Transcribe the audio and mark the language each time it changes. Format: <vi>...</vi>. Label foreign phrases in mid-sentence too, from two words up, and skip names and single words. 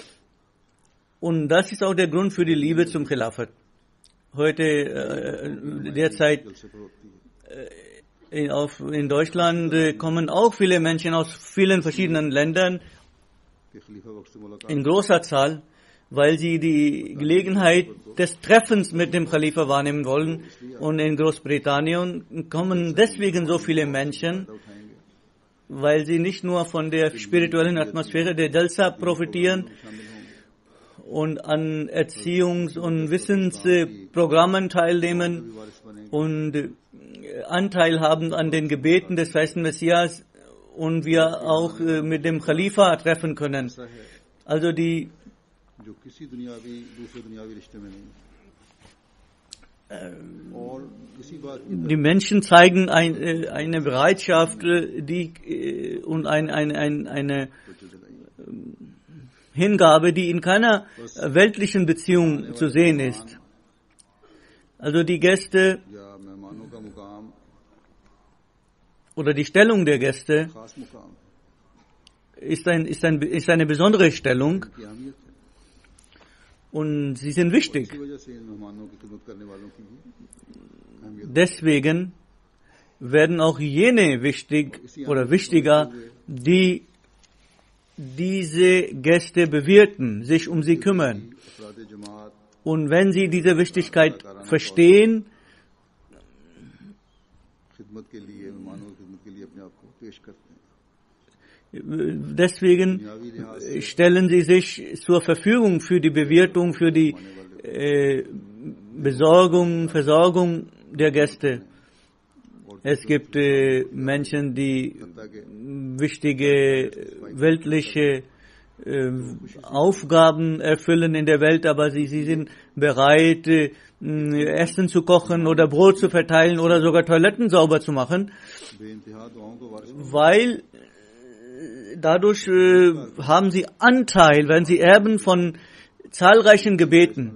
<de>Und das ist auch der Grund für die Liebe zum Khilafat. Heute, derzeit,</de> <ur>جلسے پر ہوتی ہے</ur> <de>in Deutschland kommen auch viele Menschen aus vielen verschiedenen Ländern</de> <ur>کہ خلیفہ وقت سے ملاقات</ur> <de>in großer Zahl, weil sie die Gelegenheit des Treffens mit dem Khalifa wahrnehmen wollen. Und in Großbritannien kommen deswegen so viele Menschen,</de> <ur>उठाएंगे</ur> <de>weil sie nicht nur von der spirituellen Atmosphäre der Jalsa profitieren und an Erziehungs- und Wissensprogrammen teilnehmen</de> <ur>وارث بنیں گے</ur> <de>und Anteil haben an den Gebeten des festen Messias und wir auch mit dem Khalifa treffen können.</de> <ur>ایسا ہے</ur> <de>Also die</de> <ur>جو کسی دنیاوی دوسرے دنیاوی رشتے میں نہیں اور اسی بات کی</ur> <de>Die Menschen zeigen eine Bereitschaft und eine Hingabe, die in keiner weltlichen Beziehung zu sehen ist. Also die Gäste</de> <ur>یا مہمانوں کا مقام</ur> <de>oder die Stellung der Gäste</de> <ur>خاص مقام</ur> <de>ist eine besondere Stellung</de> <ur>کی اہمیت ہے.</ur> <de>und sie sind wichtig.</de> <ur>اسی وجہ سے ان مہمانوں کی خدمت کرنے والوں کی بھی اہمیت</ur> <de>Deswegen werden auch jene wichtig oder wichtiger, die diese Gäste bewirten, sich um sie kümmern.</de> <ur>افراد جماعت</ur> <de>Und wenn sie diese Wichtigkeit verstehen,</de> <ur>خدمت کے لیے مہمانوں کی خدمت کے لیے اپنے آپ کو پیش کرتے ہیں.</ur> <de>Deswegen stellen sie sich zur Verfügung für die Bewirtung, für die Versorgung der Gäste. Es gibt Menschen, die wichtige weltliche Aufgaben erfüllen in der Welt, aber sie sind bereit, Essen zu kochen oder Brot zu verteilen oder sogar Toiletten sauber zu machen, weil dadurch haben sie Anteil, werden sie Erben von zahlreichen Gebeten.</de>